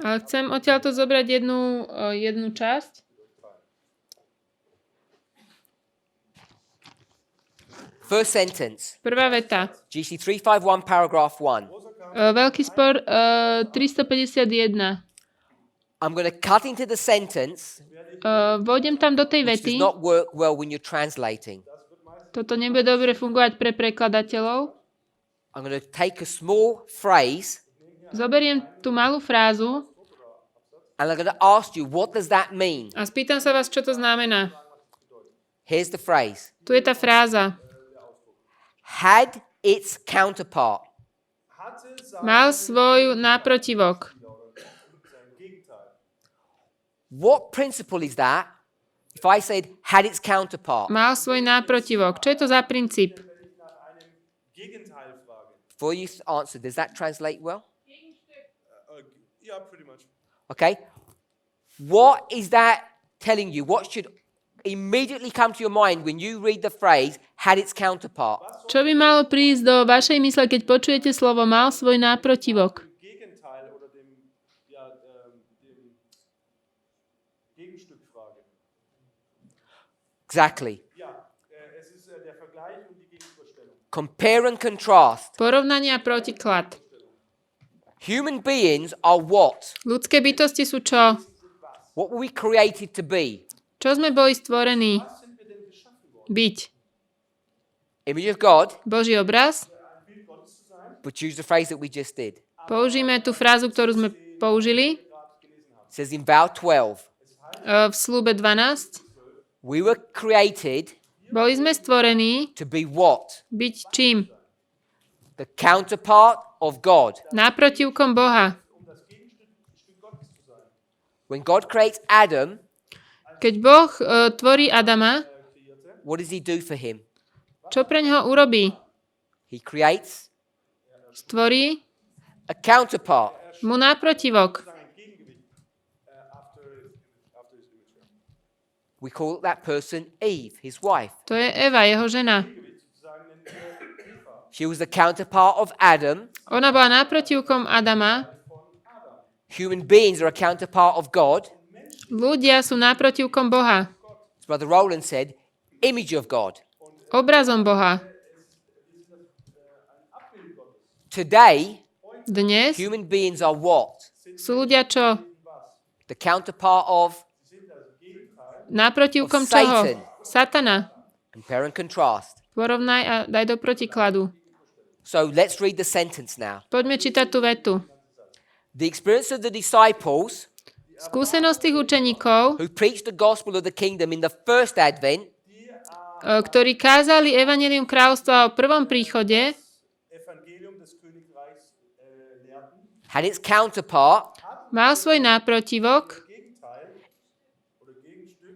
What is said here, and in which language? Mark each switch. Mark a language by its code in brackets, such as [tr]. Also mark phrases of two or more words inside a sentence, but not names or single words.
[sk] ale chcem odtiaľto zobrať jednu časť. [en] First sentence, [sk] Prvá veta. [en] GC 351, paragraph 1. [sk] Veľký spor 351. [en] I'm going to cut into the sentence, [sk] Vôjdem tam do tej [en] which [sk] vety. [en] does not work well when you're translating. [sk] Toto nebude dobre fungovať pre prekladateľov. [en] I'm going to take a small phrase [sk] Zoberiem tú malú frázu [en] and I'm going to ask you, what does that mean? [sk] a spýtam sa vás, čo to znamená. [en] Here's the phrase. [sk] Tu je tá fráza. [en] Had its counterpart. [sk] Mal svoj náprotivok. [en] What principle is that? If I said had its counterpart, [sk] Mal svoj náprotivok. Čo je to za princíp? [en] before you answer, does that translate well? Yeah, pretty much. Okay. What is that telling you? What should immediately come to your mind when you read the phrase had its counterpart? [sk] Čo by malo prísť do vašej mysle, keď počujete slovo mal svoj náprotivok? [de] Gegenteil oder dem Gegenstückfrage. [en] Exactly. [de] Ja, es ist der Vergleich und die Gegenüberstellung. [en] Compare and contrast. [sk] Porovnanie a protiklad. [en] Human beings are what? [sk] Ľudské bytosti sú čo? [en] What were we created to be? [sk] Čo sme boli stvorení? Byť. [en] Image of God, [sk] Boží obraz. [en] but choose the phrase that we just did. [sk] Použijeme tú frázu, ktorú sme použili [en] It says in vow 12, [sk] v slúbe 12. [en] we were created [sk] Boli sme stvorení [en] to be what? [sk] byť čím? [en] The counterpart of God. [sk] Náprotivkom Boha. [en] When God creates Adam, [sk] Keď Boh tvorí Adama, [en] what does he do for him? [sk] čo pre ňoho urobí? [en] He creates [sk] Stvorí [en] a counterpart. [sk] mu náprotivok. [en] We call that person Eve, his wife. [sk] To je Eva, jeho žena. [en] She was the counterpart of Adam. [sk] Ona bola náprotivkom Adama. [en] Human beings are a counterpart of God. [sk] Ľudia sú náprotivkom Boha. [en] As Brother Roland said, image of God. [sk] Obrazom Boha. [en] Today, [sk] Dnes [en] human beings are what? [sk] sú ľudia čo? [en] The counterpart of [sk] Náprotivkom [en] Of [sk] čoho? [en] Satan. [sk] Satana. [en] compare and contrast. [sk] Porovnaj a daj do protikladu. [en] So let's read the sentence now. [sk] Poďme čítať tú vetu. [en] The experience of the disciples [sk] Skúsenosť tých učeníkov, [en] who preached the gospel of the kingdom in the first advent [sk] ktorí kázali evanjelium kráľovstva o prvom príchode, [de] Evangelium des Königreichs lehrten, [en] had its counterpart [sk] mal svoj náprotivok [de] Gegenteil oder Gegenstück